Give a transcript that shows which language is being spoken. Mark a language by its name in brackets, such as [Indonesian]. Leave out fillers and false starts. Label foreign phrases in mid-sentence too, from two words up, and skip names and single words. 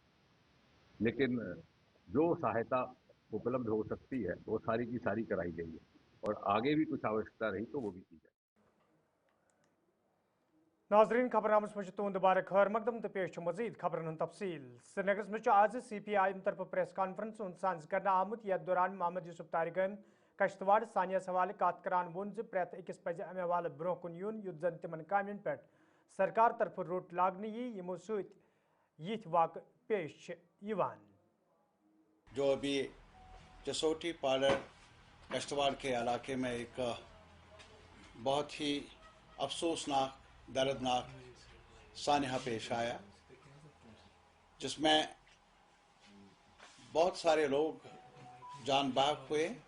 [Hindi] लेकिन जो सहायता उपलब्ध हो सकती है वो सारी की सारी कराई गई है, और आगे भी कुछ आवश्यकता रही तो वो भी की जाए। [Kashmiri] नाजरीन खबरनामस में तुंद बार खैर मकदम तो पेश मजीद खबरन तफसील। श्रीनगर में आज CPIM तरफ [English] press conference [Kashmiri] साज कर आमुत यथ दौरान मोहम्मद यूसुफ तारिगन कश्तवाड़ सानिया हवाले कत करान वोन प्रेत अकिस पज अमे हवाले ब्रोह कुन यून युत जन तिमन कामन पे सरकार तरफ रोट लागन यमो सत वाक पेश यवान। [Hindi] जो अभी जसोटी पार्लर कश्तवाड़ के इलाके में एक बहुत ही अफसोसनाक दर्दनाक सानहा पेश आया, जिसमें बहुत सारे लोग जान बाग हुए।